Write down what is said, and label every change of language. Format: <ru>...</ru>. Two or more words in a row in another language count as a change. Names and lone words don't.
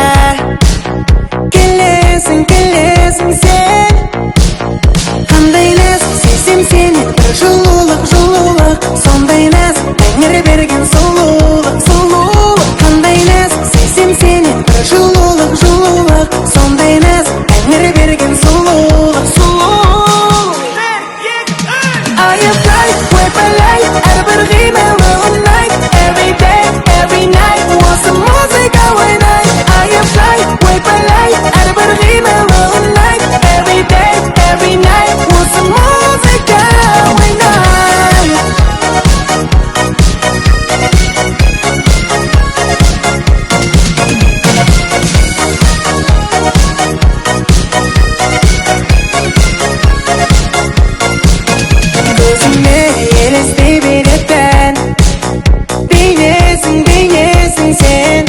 <kk>Келесің, келесің сен, қандай нәзік сезем сені. Бір жылулық, жылулық, сондай нәзік тәңір берген сұлулық, сұлулық. Қандай нәзік сезем сені. Бір жылулық, жылулық, сондай нәзік тәңір берген сұлулық, сұлулық.</kk> <en>I fly, way by light,</en> <kk>әрбір қимылы night.</kk> <en>Every day, every night,</en> <kk>осы музыка ойнай.</kk> <en>I fly, way by light,</en> <kk>әрбір қимылы night.</kk> <en>Every day, every night,</en> <kk>осы музыка ойнай. Көзіме елестей беретін бейнесің, бейнесің сен.</kk>